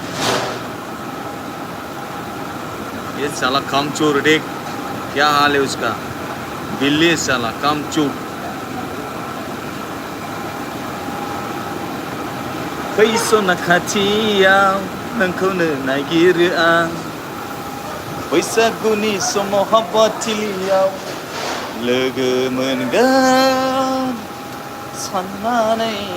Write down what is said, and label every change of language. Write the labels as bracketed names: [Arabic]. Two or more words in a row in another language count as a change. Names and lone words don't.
[Hindi] ये साला कामचोर देख क्या हाल है उसका बिल्ली साला कामचोर [Bodo] फैसना खाथियाव नोंखौनो नागिरो आं बैसागुनि समाव हाबाथिलियाव लोगो मोनगोन साननानै